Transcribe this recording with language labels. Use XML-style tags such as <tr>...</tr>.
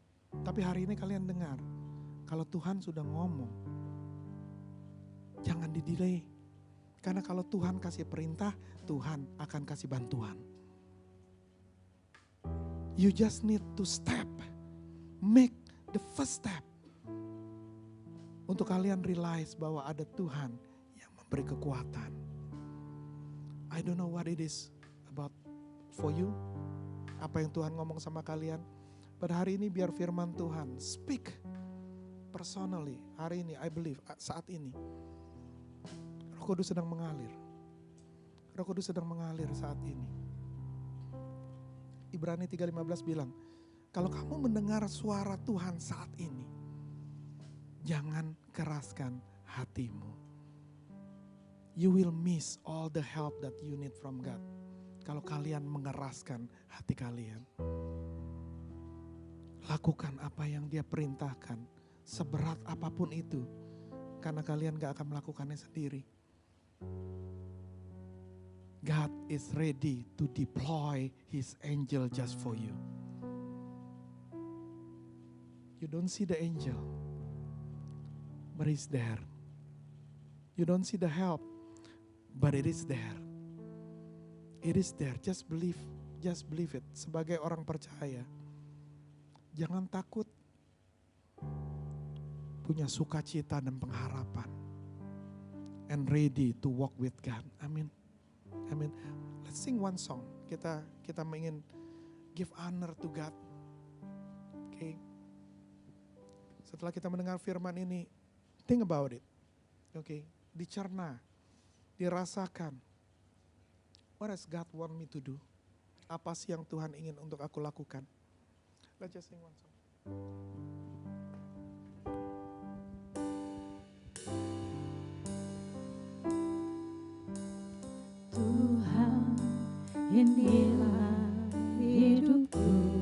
<id>Tapi hari ini kalian dengar, kalau Tuhan sudah ngomong, jangan di-delay. Karena kalau Tuhan kasih perintah, Tuhan akan kasih bantuan.</id> <en>You just need to make the first step.</en> <id>Untuk kalian realize bahwa ada Tuhan yang memberi kekuatan.</id> <en>I don't know what it is about for you.</en> <id>Apa yang Tuhan ngomong sama kalian. Pada hari ini biar firman Tuhan</id> <en>speak personally.</en> <id>Hari ini</id> <en>I believe</en> <id>saat ini. Roh Kudus sedang mengalir. Roh Kudus sedang mengalir saat ini. Ibrani 3:15 bilang, kalau kamu mendengar suara Tuhan saat ini, jangan keraskan hatimu.</id> <en>You will miss all the help that you need from God.</en> <id>Kalau kalian mengeraskan hati kalian. Lakukan apa yang Dia perintahkan, seberat apapun itu. Karena kalian gak akan melakukannya sendiri.</id> <en>God is ready to deploy His angel just for you. You don't see the angel, but He's there. You don't see the help, but it is there. It is there. Just believe it.</en> <id>Sebagai orang percaya, jangan takut. Punya sukacita dan pengharapan.</id> <en>And ready to walk with God. Amin. Amin. Let's sing one song.</en> <id>Kita ingin</id> <en>give honor to God. Okay.</en> <id>Setelah kita mendengar firman ini,</id> <en>think about it. Okay.</en> <id>Dicerna, dirasakan.</id> <en>What does God want me to do?</en> <id>Apa sih yang Tuhan ingin untuk aku lakukan?</id> <en>Let's just sing one song.</en> <id>Tuhan, inilah hidupku.</id>